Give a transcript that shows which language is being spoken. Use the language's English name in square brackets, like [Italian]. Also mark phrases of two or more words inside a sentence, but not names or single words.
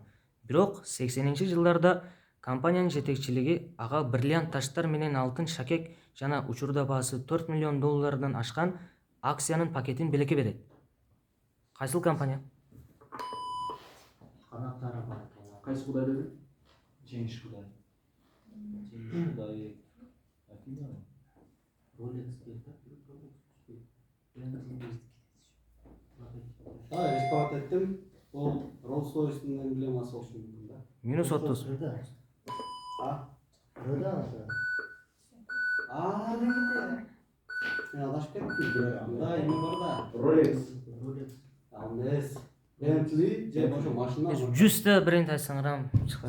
[Kyrgyz] Бирок 80-жылдарда компаниянын жетекчилиги ага бриллиант таштар менен алтын шакек жана учурда баасы $4 миллион ашкан акциянын пакетин белекке берет. Кайсыл компания? Канаттары бар. Кайсы кудай деди? Жеңиш кудай. Жеңиш кудайы. Афина. [Kazakh] Rolex келді. Рисковат еттім. [Kyrgyz] Ол Rolls-Royce'ның эмблемасы болушу мүмкүн да. Минус 30. Мен адашып кеттим. Да, эме бар да. Rolex. Ал эмес. Bentley же ошо машина. 100 та бренд айтсаңар чыкпайт.